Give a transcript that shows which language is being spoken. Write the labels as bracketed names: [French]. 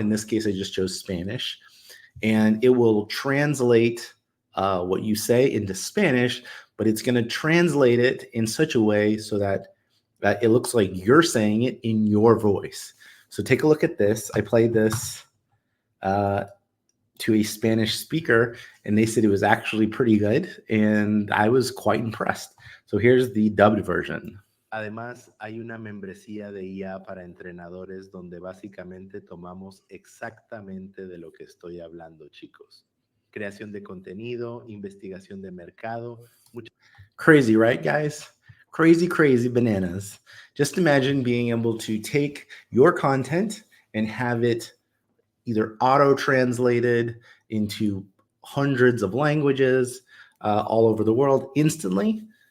[English] In this case, I just chose Spanish, and it will translate what you say into Spanish, but it's going to translate it in such a way so that it looks like you're saying it in your voice. So take a look at this. I played this to a Spanish speaker, and they said it was actually pretty good, and I was quite impressed. So here's the dubbed version. [Spanish] Además, hay una membresía de IA para entrenadores donde básicamente tomamos exactamente de lo que estoy hablando, chicos. Creación de contenido, investigación de mercado. [English] Crazy, right, guys? Crazy bananas. Just imagine being able to take your content and have it either auto-translated into hundreds of languages all over the world instantly.